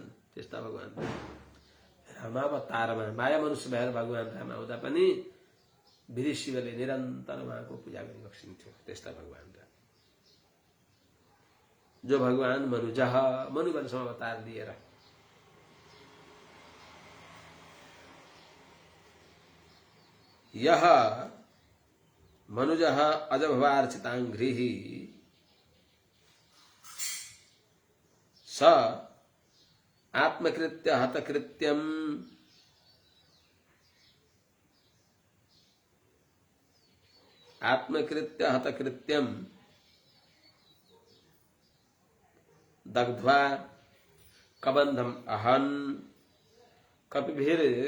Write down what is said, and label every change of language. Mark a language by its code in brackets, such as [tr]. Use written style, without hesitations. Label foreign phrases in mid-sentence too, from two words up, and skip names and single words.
[ne] त्यस्ता भगवान रामावतारमा माया मनुष्य भएर भगवान राम आउँदा पनि विधि शिवले निरन्तर उहाँको पूजा गरिबक्सिन्थ्यो। त्यस्ता भगवान जो भगवान मनुवंशमा अवतार लिएर [sa] यह मनुजः अजभवार्चितांघ्रि स आत्मकृत्य हतकृत्यम दग्ध्वा कबंधम अहन कपिभिर